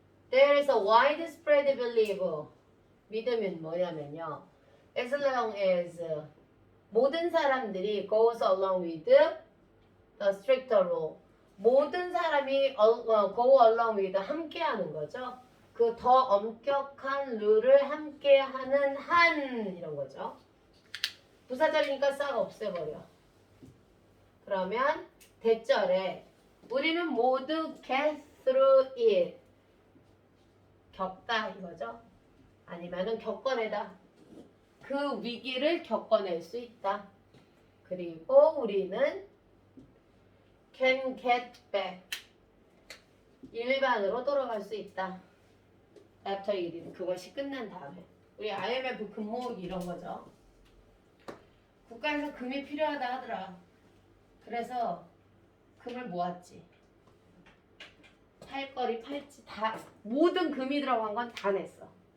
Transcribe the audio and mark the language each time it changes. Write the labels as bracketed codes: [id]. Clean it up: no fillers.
[en] There is a widespread belief. [ko] 믿음은 뭐냐면요. [en] As long as [ko] 모든 사람들이 [en] goes along with the stricter rule. [ko] 모든 사람이 [en] go along with [ko] 함께하는 거죠. 그 더 엄격한 룰을 함께하는 한 이런 거죠. 부사절이니까 싹 없애버려. 그러면 대절에 우리는 모두 [en] get through it. [ko] 겪다 이거죠. 아니면은 겪어내다. 그 위기를 겪어낼 수 있다. 그리고 우리는 [en] can get back. [ko] 일반으로 돌아갈 수 있다. [en] after it. [ko] 그것이 끝난 다음에. 우리 IMF 금모으기 이런 거죠. 국가에서 금이 필요하다 하더라. 그래서 금을 모았지. 팔거리, 팔찌 다 모든 금이 들어간 건 다 냈어.